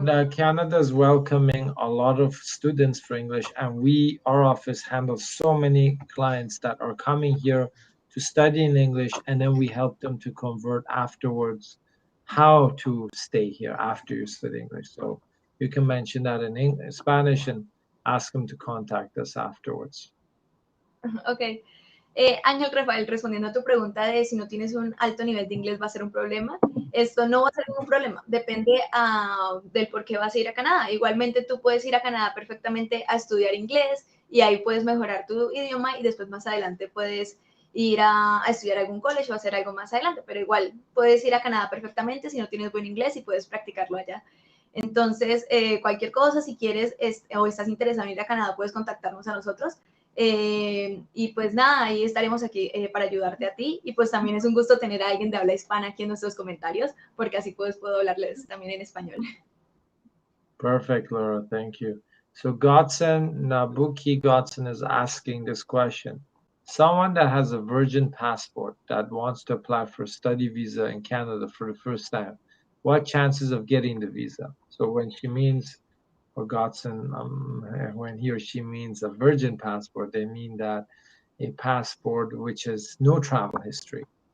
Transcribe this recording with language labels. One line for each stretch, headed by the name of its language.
English: Canada is welcoming a lot of students for English, and our office handles so many clients that are coming here to study in English, and then we help them to convert afterwards how to stay here after you study English. So you can mention that in Spanish and ask them to contact us afterwards. Ok.
Spanish: Ángel Rafael, respondiendo a tu pregunta de si no tienes un alto nivel de inglés va a ser un problema, esto no va a ser ningún problema, depende del por qué vas a ir a Canadá. Igualmente tú puedes ir a Canadá perfectamente a estudiar inglés y ahí puedes mejorar tu idioma y después más adelante puedes ir a estudiar algún college o hacer algo más adelante, pero igual puedes ir a Canadá perfectamente si no tienes buen inglés y puedes practicarlo allá. Entonces, cualquier cosa, si quieres o estás interesado en ir a Canadá, puedes contactarnos a nosotros. Y pues nada, ahí estaremos aquí para ayudarte a ti. Y pues también es un gusto tener a alguien de habla hispana aquí en nuestros comentarios, porque así puedo hablarles también en español.
English: Perfect, Laura. Thank you. So Nabuki Godson is asking this question. Someone that has a virgin passport that wants to apply for a study visa in Canada for the first time, what chances of getting the visa? So when she means, or Godson, when he or she means a virgin passport, they mean that a passport which has no travel history.